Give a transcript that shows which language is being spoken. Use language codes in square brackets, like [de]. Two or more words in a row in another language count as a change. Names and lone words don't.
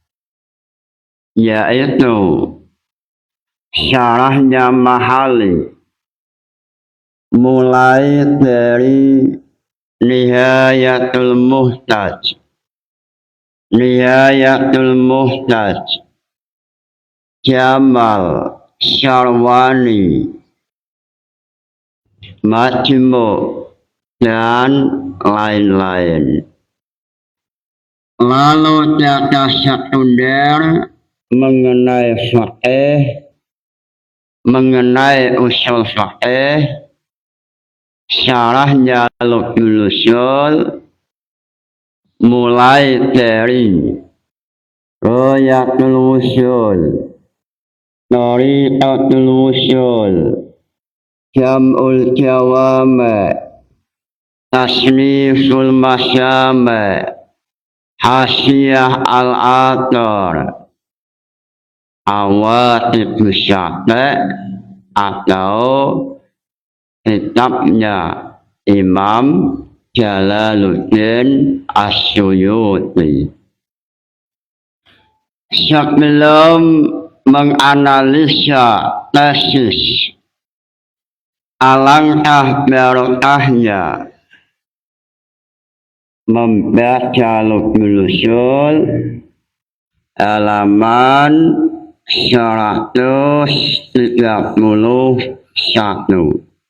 [id] yaitu syarahnya Mahali mulai dari Nihayatul Muhtaj Jamal Syarwani Majmu' dan lain-lain. Lalu data sekunder mengenai fiqh, mengenai usul fiqh, syarahnya Lubul Usul mulai dari Royatul Usul, Tariqatul Usul, Jam'ul Jawami', Tasniful Masyami', Hasiyah Al-Athar, Awatibus Syafi' atau kitabnya Imam Jalaluddin As-Suyuti. Sebelum menganalisa tesis, alangkah barokahnya membaca Lubul Usul halaman 131.